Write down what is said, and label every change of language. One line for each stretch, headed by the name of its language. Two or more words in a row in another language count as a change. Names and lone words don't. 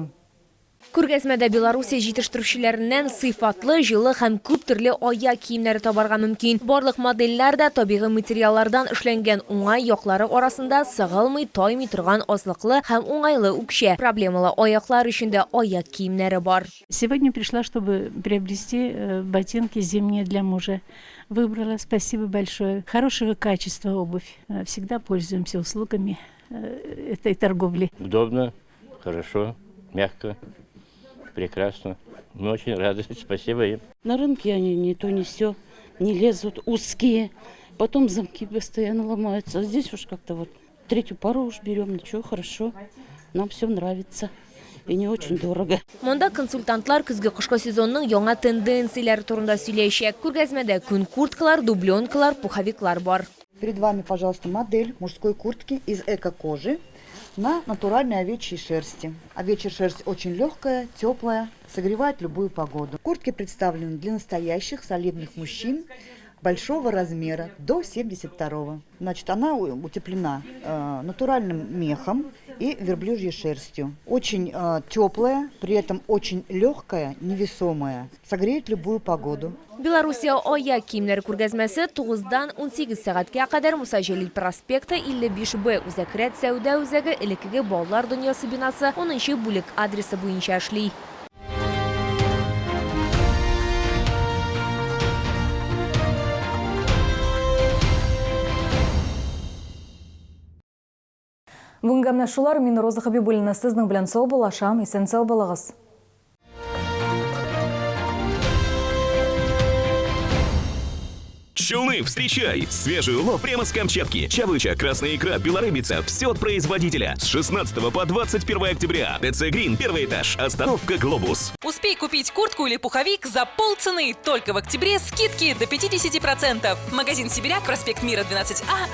Tatar: Күргәзмәдә Белоруссия җитештерүчеләреннән сыйфатлы, җылы һәм күп төрле ая киемнәре табарга мөмкин. Барлык модельләр дә табигый материаллардан эшләнгән, уңай яклары арасында сыгылмый, таймый торган азлыклы һәм уңайлы үкчә. Проблемалы аяклар өчен дә аяк киемнәре бар.
Russian: Сегодня пришла, чтобы приобрести ботинки зимние для мужа. Выбрала, спасибо большое. Хорошего качества обувь. Всегда пользуемся услугами этой торговли. Удобно, хорошо, мягко. Прекрасно. Мы очень рады. Спасибо им. На рынке они ни то ни сё, не лезут, узкие. Потом замки постоянно ломаются. А здесь уж как-то вот третью пару уж берем. Ничего, хорошо. Нам все нравится. И не очень дорого.
Tatar: Монда консультантлар көзге кышкы сезонның яңа тенденцияләре турында сөйләячәк. Күргәзмәдә күн курткалар, дубленкалар, пуховиклар бар.
Russian: Перед вами, пожалуйста, модель мужской куртки из эко-кожи на натуральной овечьей шерсти. Овечья шерсть очень легкая, теплая, согревает любую погоду. Куртки представлены для настоящих солидных мужчин большого размера, до 72-го. Значит, она утеплена натуральным мехом и верблюжьей шерстью. Очень теплая, при этом очень легкая, невесомая. Согреет любую погоду.
Tatar: Белоруссия ая киемнәре күргәзмәсе 9-дан 18 сәгатькә кадәр Муса Җәлил проспекты 55Б үзәк сәүдә үзәге элекке балалар дөньясы бинасы 10-нчы бүлек адресы буенча эшли. Бүгінгі менә шулар, мин Роза Хабибуллина сезнең белән сау булашам, исән сау булыгыз.
Russian: Челны, встречай! Свежий улов прямо с Камчатки. Чавыча, красная икра, белорыбица. Все от производителя. С 16 по 21 октября. ТЦ Грин, первый этаж. Остановка Глобус. Успей купить куртку или пуховик за полцены. Только в октябре скидки до 50%. Магазин Сибиряк, проспект Мира, 12А.